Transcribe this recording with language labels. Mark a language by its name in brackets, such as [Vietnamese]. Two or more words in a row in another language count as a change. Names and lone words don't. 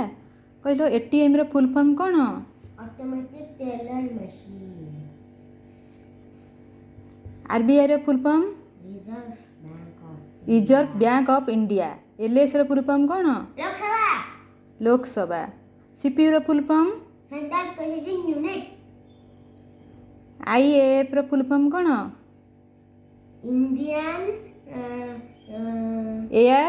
[Odia] କହିଲ ATMର [English] full form [Odia] କ'ଣ? [English] Automatic teller machine. [Odia] RBIର [English] full form? Reserve Bank of [Odia] ରିଜର୍ଭ ବ୍ୟାଙ୍କ ଅଫ୍ ଇଣ୍ଡିଆ। LSର [English] full form [Odia] କ'ଣ? Loksaਭା. ଲୋକସଭା। CPUର [English] full form? Central Processing Unit. [Odia] IAFର [English] full form [Odia] କ'ଣ? [English] Indian ଏୟାର।